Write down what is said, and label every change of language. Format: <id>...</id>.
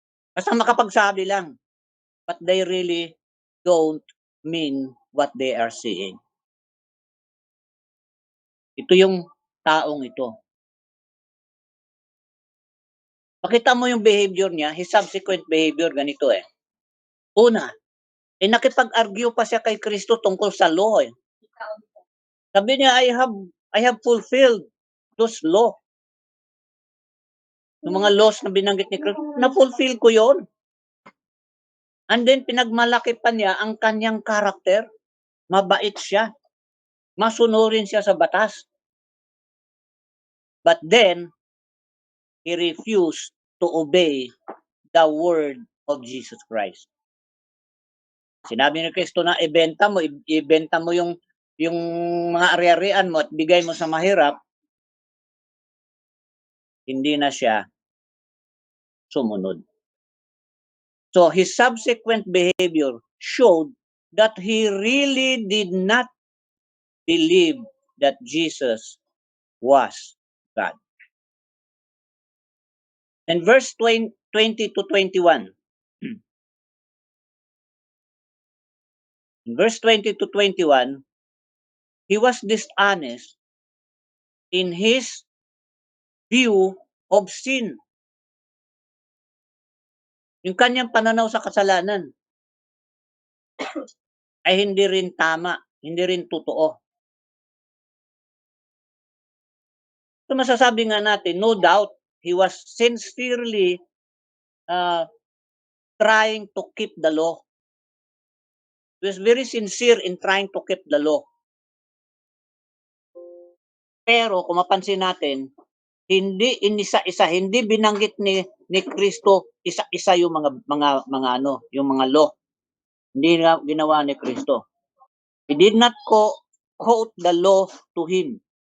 <tl>Basta makapagsabi lang,</tl> <en>but they really don't mean what they are saying.</en> <tl>Ito yung taong ito. Pakita mo yung behavior niya,</tl> <en>his subsequent behavior,</en> <tl>ganito eh. Una, nakipag-argue pa siya kay Kristo tungkol sa law eh. Sabi niya,</tl> <en>I have fulfilled those law.</en> <tl>Yung mga laws na binanggit ni Kristo, na-fulfill ko yon.</tl> <en>And then,</en> <tl>pinagmalaki pa niya ang kanyang karakter. Mabait siya. Masunurin siya sa batas.</tl> <en>But then, he refused to obey the word of Jesus Christ.</en> <tl>Sinabi ni Kristo na ibenta mo yung mga ari-arian mo at bigay mo sa mahirap, hindi na siya sumunod.</tl> <en>So his subsequent behavior showed that he really did not believe that Jesus was God. And verse 20 to 21. In verse 20 to 21, he was dishonest in his view of sin.</en> <tl>Yung kanyang pananaw sa kasalanan ay hindi rin tama, hindi rin totoo. So masasabi nga natin,</tl> <en>no doubt, he was sincerely trying to keep the law. He was very sincere in trying to keep the law.</en> <tl>Pero kung mapansin natin, hindi inisa-isa, hindi binanggit ni Kristo isa-isa yung mga ano, yung mga law. Hindi na ginawa ni Kristo.</tl> <en>He did not quote the law to him.</en>